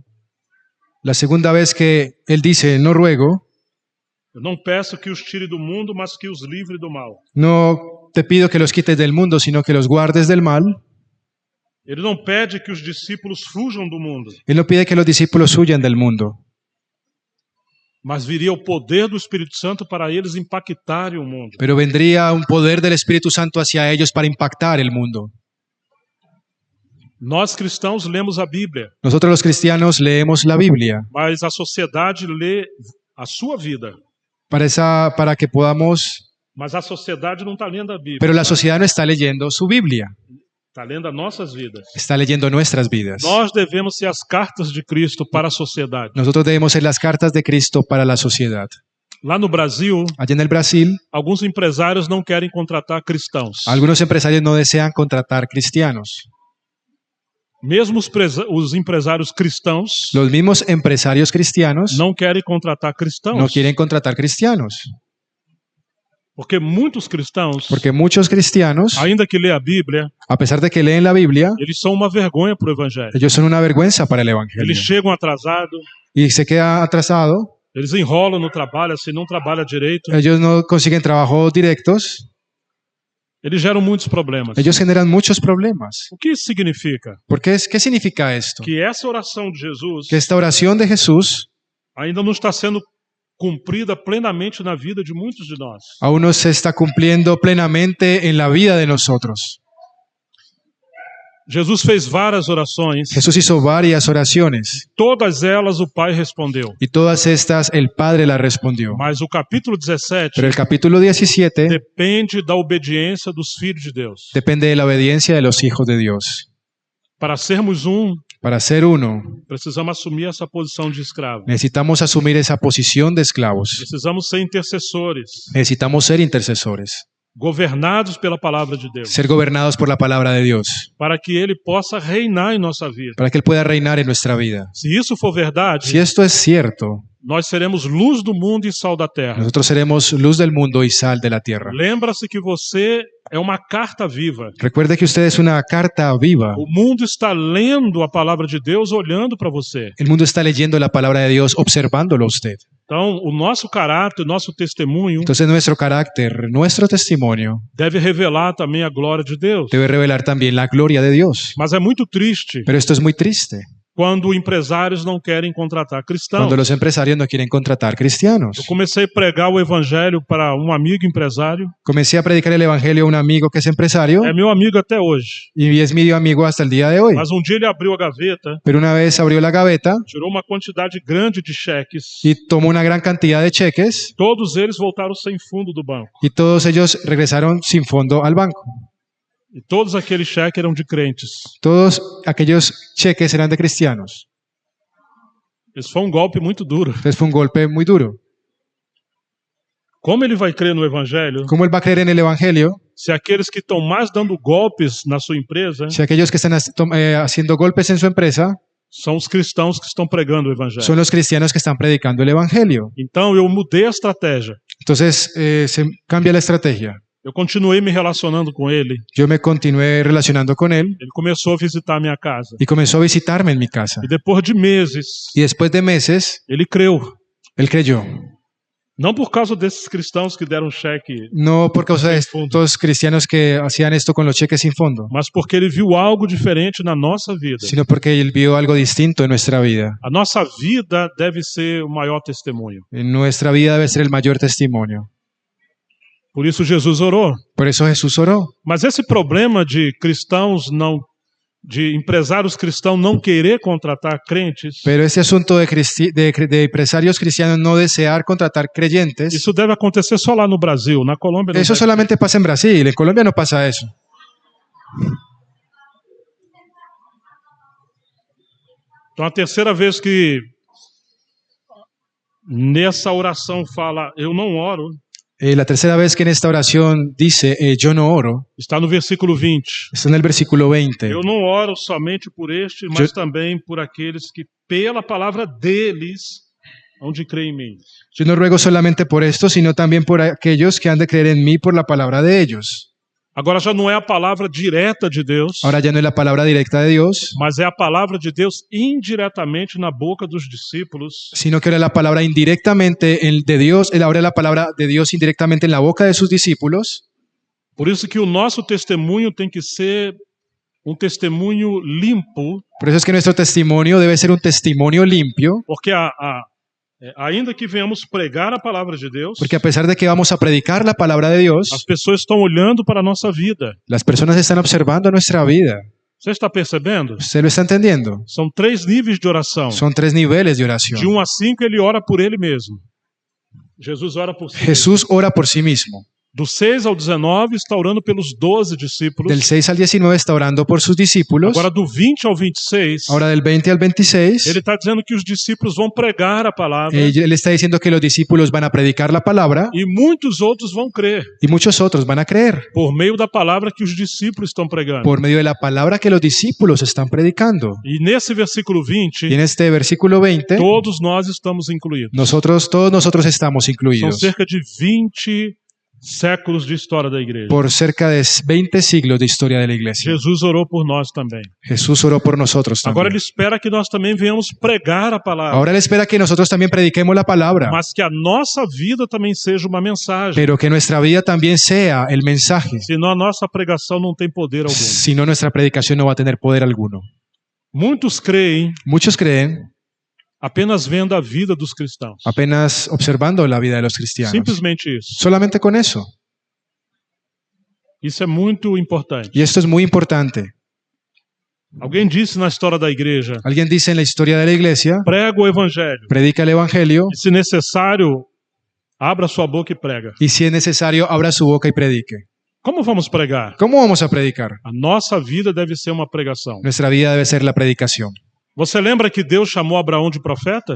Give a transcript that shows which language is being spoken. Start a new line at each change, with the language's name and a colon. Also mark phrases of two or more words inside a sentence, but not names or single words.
Spanish: La segunda vez que Él dice, no ruego,
Portuguese: eu não peço que os tire do mundo, mas que os livre do mal.
Spanish: no te pido que los quites del mundo, sino que los guardes del mal.
Portuguese: Ele não pede que os discípulos fujam do mundo,
Spanish: Él no pide que los discípulos huyan del mundo,
Portuguese: mas viria o poder do Espírito Santo para eles impactarem o mundo.
Spanish: pero vendría un poder del Espíritu Santo hacia ellos para impactar el mundo.
Portuguese: Nós cristãos lemos a Bíblia,
Spanish: Nosotros los cristianos leemos la Biblia
Portuguese: mas a sociedade lê a sua vida.
Spanish: para que podamos,
Portuguese: Mas a sociedade não está lendo a Bíblia,
Spanish: pero la sociedad no está leyendo su Biblia,
Portuguese: está lendo as nossas vidas.
Spanish: está leyendo nuestras vidas.
Portuguese: Nós devemos ser as cartas de Cristo para a sociedade.
Spanish: Nosotros debemos ser las cartas de Cristo para la sociedad.
Portuguese: Lá no Brasil,
Spanish: Allá en el Brasil,
Portuguese: alguns empresários não querem contratar cristãos.
Spanish: algunos empresarios no desean contratar cristianos.
Portuguese: Mesmo os empresários cristãos
Spanish: Los mismos empresarios cristianos
Portuguese: não querem contratar cristãos.
Spanish: no quieren contratar cristianos,
Portuguese: Porque muitos cristãos,
Spanish: porque muchos cristianos,
Portuguese: ainda que lê a Bíblia,
Spanish: a pesar de que leen la Biblia,
Portuguese: eles são uma vergonha para o Evangelho.
Spanish: ellos son una vergüenza para el Evangelio.
Portuguese: Eles chegam atrasados,
Spanish: Y se queda atrasado,
Portuguese: eles enrolam no trabalho, assim, não trabalha direito.
Spanish: ellos no consiguen trabajos directos,
Portuguese: Eles geram muitos problemas.
Spanish: ellos generan muchos problemas.
Portuguese: O que isso significa?
Spanish: ¿Qué significa esto?
Portuguese: Que essa oração de Jesus
Spanish: Que esta oración de Jesús
Portuguese: ainda não está sendo cumprida plenamente na vida de muitos de nós.
Spanish: aún no se está cumpliendo plenamente en la vida de nosotros.
Portuguese: Jesus fez várias orações,
Spanish: Jesús hizo varias oraciones
Portuguese: todas elas o Pai respondeu.
Spanish: y todas estas el Padre las respondió.
Portuguese: Mas o capítulo 17
Spanish: Pero el capítulo 17
Portuguese: depende da obediência dos filhos de Deus.
Spanish: depende de la obediencia de los hijos de Dios.
Portuguese: Para sermos
Spanish: Para ser uno,
Portuguese: precisamos assumir essa posição de escravo.
Spanish: necesitamos asumir esa posición de esclavos.
Portuguese: Precisamos ser intercessores,
Spanish: Necesitamos ser intercesores,
Portuguese: governados pela palavra de Deus,
Spanish: ser gobernados por la palabra de Dios,
Portuguese: para que Ele possa reinar em nossa vida.
Spanish: para que Él pueda reinar en nuestra vida.
Portuguese: Se isso for verdade,
Spanish: Si esto es cierto,
Portuguese: nós seremos luz do mundo e sal da terra.
Spanish: nosotros seremos luz del mundo y sal de la tierra.
Portuguese: Lembra-se que você é uma carta viva.
Spanish: Recuerde que usted es una carta viva.
Portuguese: O mundo está lendo a palavra de Deus, olhando para você.
Spanish: El mundo está leyendo la palabra de Dios, observándolo a usted.
Portuguese: Então, o nosso caráter, o nosso testemunho
Spanish: Entonces nuestro carácter, nuestro testimonio
Portuguese: deve revelar também a glória de Deus.
Spanish: debe revelar también la gloria de Dios.
Portuguese: Mas é muito triste
Spanish: Pero esto es muy triste,
Portuguese: quando empresários não querem contratar cristãos.
Spanish: Cuando los empresarios no quieren contratar cristianos.
Portuguese: Eu comecei a pregar o evangelho para um amigo empresário.
Spanish: Comencé a predicar el evangelio a un amigo que es empresario
Portuguese: É meu amigo até hoje.
Spanish: y es mi amigo hasta el día de hoy.
Portuguese: Mas um dia ele abriu a gaveta,
Spanish: Pero una vez abrió la gaveta
Portuguese: tirou uma quantidade grande de cheques.
Spanish: y tomó una gran cantidad de cheques
Portuguese: Todos eles voltaram sem fundo do banco.
Spanish: y todos ellos regresaron sin fondo al banco.
Portuguese: E todos aqueles cheques eram de crentes.
Spanish: Todos aquellos cheques eran de cristianos.
Portuguese: Isso foi um golpe muito duro.
Spanish: Entonces fue un golpe muy duro.
Portuguese: Como ele vai crer no evangelho
Spanish: ¿Cómo él va a creer en el evangelio
Portuguese: se aqueles que estão mais dando golpes na sua empresa
Spanish: si aquellos que están haciendo golpes en su empresa
Portuguese: são os cristãos que estão pregando o evangelho?
Spanish: son los cristianos que están predicando el evangelio?
Portuguese: Então eu mudei a estratégia.
Spanish: Entonces se cambia la estrategia.
Portuguese: Eu continuei me relacionando com ele.
Spanish: Yo me continué relacionando con él
Portuguese: Ele começou a visitar a minha casa.
Spanish: y comenzó a visitarme en mi casa.
Portuguese: E depois de meses,
Spanish: Y después de meses,
Portuguese: ele creu.
Spanish: él creyó.
Portuguese: Não por causa desses cristãos que deram cheque,
Spanish: No por causa de Sin fondo. estos cristianos que hacían esto con los cheques sin fondo,
Portuguese: mas porque ele viu algo diferente na nossa vida.
Spanish: sino porque él vio algo distinto en nuestra vida.
Portuguese: A nossa vida deve ser o maior testemunho.
Spanish: En nuestra vida debe ser el mayor testimonio.
Portuguese: Por isso Jesus orou.
Spanish: Por eso Jesús oró.
Portuguese: Mas esse problema de empresários cristãos não querer contratar crentes,
Spanish: Pero ese asunto de empresarios cristianos no desear contratar creyentes,
Portuguese: isso deve acontecer só lá no Brasil. Na Colômbia não
Spanish: eso
Portuguese: deve.
Spanish: solamente pasa en Brasil. En Colombia no pasa eso.
Portuguese: Então a terceira vez que nessa oração fala eu não oro,
Spanish: La tercera vez que en esta oración dice, yo no oro,
Portuguese: está no versículo 20.
Spanish: está en el versículo 20.
Portuguese: Eu não oro somente por este, mas também por aqueles que pela palavra deles hão de crer em mim.
Spanish: Yo no ruego solamente por esto, sino también por aquellos que han de creer en mí por la palabra de ellos.
Portuguese: Agora já não é a palavra direta de Deus,
Spanish: Ahora ya no es la palabra directa de Dios,
Portuguese: mas é a palavra de Deus indiretamente na boca dos discípulos,
Spanish: sino que ahora la palabra indirectamente de Dios, ahora la palabra de Dios indirectamente en la boca de sus discípulos.
Portuguese: Por isso que o nosso testemunho tem que ser um testemunho limpo,
Spanish: Por eso es que nuestro testimonio debe ser un testimonio limpio,
Portuguese: porque ainda que venhamos pregar a palavra de Deus,
Spanish: porque a pesar de que vamos a predicar la palabra de Dios,
Portuguese: as pessoas estão olhando para a nossa vida.
Spanish: las personas están observando nuestra vida.
Portuguese: Você está percebendo?
Spanish: ¿Usted lo está entendiendo?
Portuguese: São 3 níveis de oração.
Spanish: Son 3 niveles de oración.
Portuguese: De 1 a 5 ele ora por ele mesmo. Jesus ora por si mesmo.
Spanish: Jesús ora por sí mismo.
Portuguese: Do 6 ao 19 está orando pelos 12 discípulos.
Spanish: Del 6 al 19 está orando por sus discípulos.
Portuguese: Agora do 20 ao 26,
Spanish: Ahora del 20 al 26,
Portuguese: ele está dizendo que os discípulos vão pregar a palavra
Spanish: él está diciendo que los discípulos van a predicar la palabra
Portuguese: e muitos outros vão crer
Spanish: y muchos otros van a creer
Portuguese: por meio da palavra que os discípulos estão pregando.
Spanish: por medio de la palabra que los discípulos están predicando.
Portuguese: E nesse versículo 20,
Spanish: Y en este versículo 20,
Portuguese: todos nós estamos incluídos.
Spanish: todos nosotros estamos
Portuguese: São
Spanish: incluidos.
Portuguese: cerca de 20 séculos de história da igreja.
Spanish: Por cerca de 20 siglos de historia de la iglesia.
Portuguese: Jesus orou por nós também.
Spanish: Jesús oró por nosotros
Portuguese: Agora
Spanish: también.
Portuguese: ele espera que nós também venhamos pregar a palavra,
Spanish: Ahora él espera que nosotros también prediquemos la palabra,
Portuguese: mas que a nossa vida também seja uma mensagem.
Spanish: pero que nuestra vida también sea el mensaje.
Portuguese: Senão a nossa pregação não tem poder algum.
Spanish: Si no, nuestra predicación no va a tener poder alguno.
Portuguese: Muitos creem
Spanish: Muchos creen
Portuguese: apenas vendo a vida dos cristãos.
Spanish: apenas observando la vida de los cristianos.
Portuguese: Simplesmente isso.
Spanish: Solamente con eso.
Portuguese: Isso é muito importante.
Spanish: Y esto es muy importante.
Portuguese: Alguém disse na história da igreja:
Spanish: Alguien dice en la historia de la iglesia,
Portuguese: prega o evangelho.
Spanish: predica el evangelio
Portuguese: E se necessário, abra sua boca e prega.
Spanish: y si es necesario, abra su boca y predique.
Portuguese: Como vamos pregar?
Spanish: ¿Cómo vamos a predicar?
Portuguese: A nossa vida deve ser uma pregação.
Spanish: Nuestra vida debe ser la predicación.
Portuguese: Você lembra que Deus chamou Abraão de profeta?